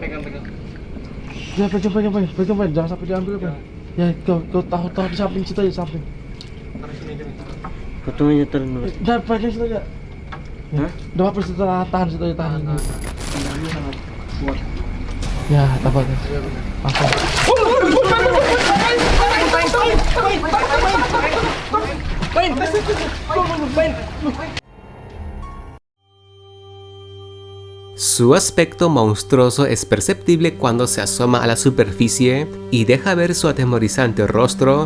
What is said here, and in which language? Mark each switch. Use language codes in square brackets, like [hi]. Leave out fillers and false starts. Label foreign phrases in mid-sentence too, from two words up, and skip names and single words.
[id] Pegang. Ya pegang Pain. Jangan sampai diambil Pain. Ya kau tahu di samping situ aja samping. Taruh sini aja. Fotonya turun dulu. Jangan pegang situ aja. Hah? Udah apa situ tahan situ aja tahan. Tangannya sangat kuat. Ya, tapos. [es] Su aspecto monstruoso es perceptible cuando se asoma a la superficie y deja ver su atemorizante rostro.